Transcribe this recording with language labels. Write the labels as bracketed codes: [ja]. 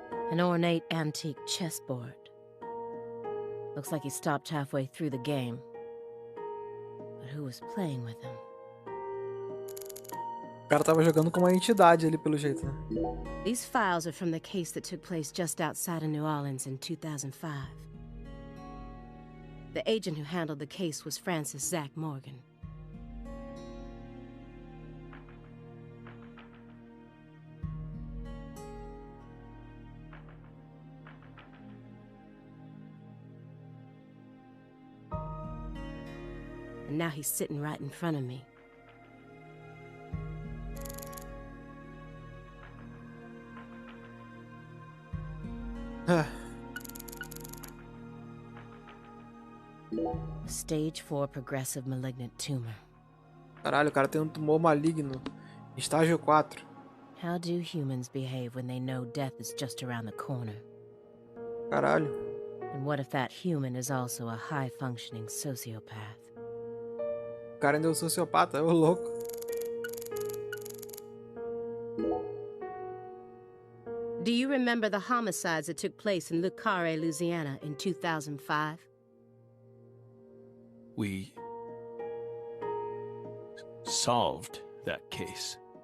[en] An ornate antique chessboard. Looks like he stopped halfway through the game. But who was playing with him? [pt] O cara tava jogando com uma entidade ali, pelo jeito, né? [en] These files are from the case that took place just outside of New Orleans in 2005. The agent who handled the case was Francis Zach Morgan. And now he's sitting right in front of me. Stage 4 progressive malignant tumor. [pt] Caralho, o cara tem um tumor maligno. Estágio 4. [en] How do humans behave when they know death is just around the corner? [pt] Caralho. [en] And what if that human is also a high-functioning sociopath? [pt] O cara ainda é um sociopata, é o louco. [en] Do you remember the homicides that took place in Le Carré, Louisiana in 2005? We solved that case.